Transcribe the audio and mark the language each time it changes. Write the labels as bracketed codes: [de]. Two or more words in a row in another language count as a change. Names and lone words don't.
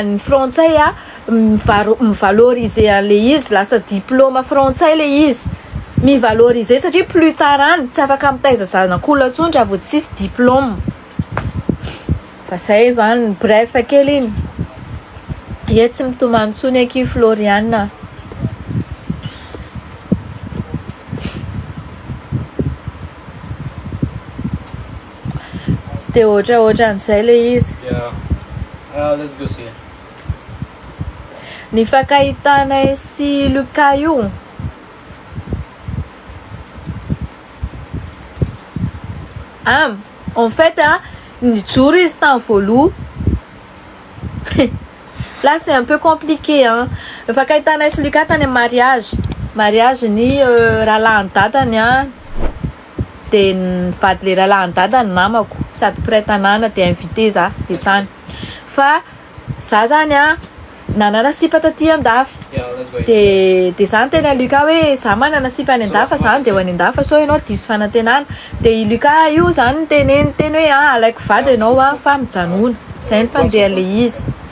[mg] ny frantsay a mivaloriser an'le izy lasa diplôme frantsay le izy mivaloriser satria [fr] plus tard [mg] any tsy afaka mitaiza zanak'olona ntsony raha vao tsisy diplôme fa zay vany bref kely iny ia tsy mitomany ntsony aky Floriana dia ohatraan'izay le izy [en] Let's go see. [mg] Ny fankahitanay si Luka io [fr] en fait [mg] nijoro izy tany voaloha [fr] là c'est un peu compliqué [mg] ny fankahitanay si Luka tany mariage ny rahalahy ny dadany dia nivady le rahalahy ny dadany namako sady mpiray-tanàna dia invité za dia tany fa za zany nanana sipa taty andafy dia zany tena Luka hoe za manana sipa any andafa zany dia ho any andafa so ianao diso fanantenana dia i Luka io zany teny hoe alaiko vady ianao fa mijanona zay ny fandehan'le izy